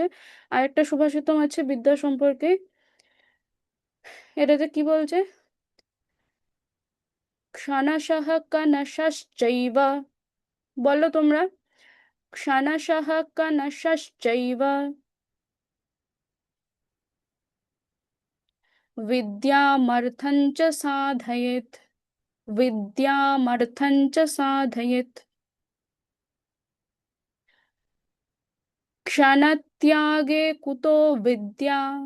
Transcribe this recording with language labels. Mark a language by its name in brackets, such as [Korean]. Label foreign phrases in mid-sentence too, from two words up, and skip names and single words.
[Bangla] আরেকটা সুভাষিতম আছে বিদ্যা সম্পর্কে। এটাতে কি বলছে? [Sanskrit] ক্ষণশঃ কণশশ্চৈব। [Bangla] বলো তোমরা। [Sanskrit] ক্ষণশঃ কণশশ্চৈব विद्यामर्थं च साधयेत्। विद्यामर्थं च साधयेत्। क्षणत्यागे कुतो विद्या।